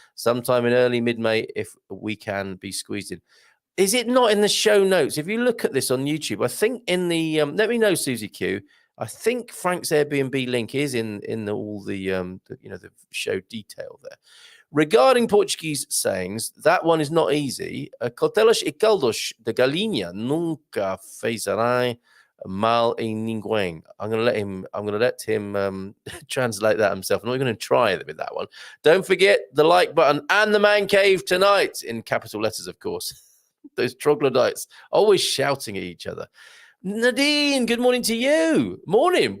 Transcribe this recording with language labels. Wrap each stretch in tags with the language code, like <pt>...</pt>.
<en>Sometime in early mid-May, if we can be squeezed in. Is it not in the show notes? If you look at this on YouTube, I think in the let me know, Susie Q. I think Frank's Airbnb link is in all the the show detail there. Regarding Portuguese sayings, that one is not easy.</en> <pt>Cotelas e caldos de galinha nunca fezerão mal em ninguém.</pt> <en>I'm going to let him translate that himself. I'm not going to try with that one. Don't forget the like button and the man cave tonight in capital letters, of course. Those troglodytes always shouting at each other. Nadine, good morning to you. Morning.</en>